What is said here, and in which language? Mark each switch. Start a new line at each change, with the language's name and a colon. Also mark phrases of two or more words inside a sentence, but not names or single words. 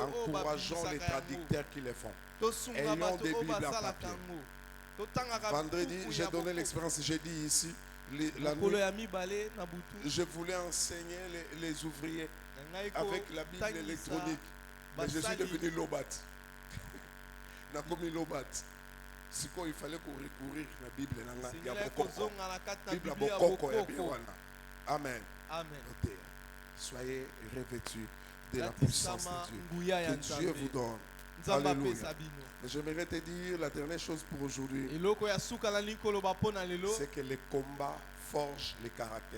French: Encourageons les traducteurs qui les font. Ayons des Bibles en papier. Vendredi, j'ai donné l'expérience, j'ai dit ici, la nuit, je voulais enseigner les ouvriers avec la Bible électronique. Mais je suis devenu lobat.
Lingala: Na komi lobat.
French: Si quoi il fallait qu'on recourir à la Bible, il y a beaucoup. Bible a beaucoup. Amen. Amen. Soyez revêtus de la puissance de Dieu. Que Dieu vous donne. Alléluia. Mais j'aimerais te dire la dernière chose pour aujourd'hui. C'est que les combats forgent les caractères.